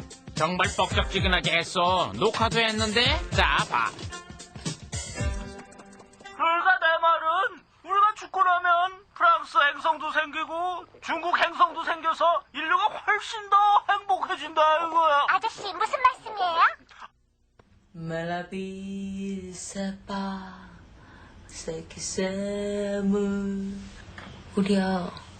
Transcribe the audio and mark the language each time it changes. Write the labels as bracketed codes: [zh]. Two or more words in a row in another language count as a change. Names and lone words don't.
[ko] 정말 뻑적지근하게 했어. 녹화도 했는데. 자, 봐. 그러니까 내 말은 우리가 죽고 나면 프랑스 행성도 생기고 중국 행성도 생겨서 인류가 훨씬 더 행복해진다 이거야. 아저씨 무슨 말씀이에요? [fr] Mais la vie c'est pas ce qui s'aime. [ko] 우리야.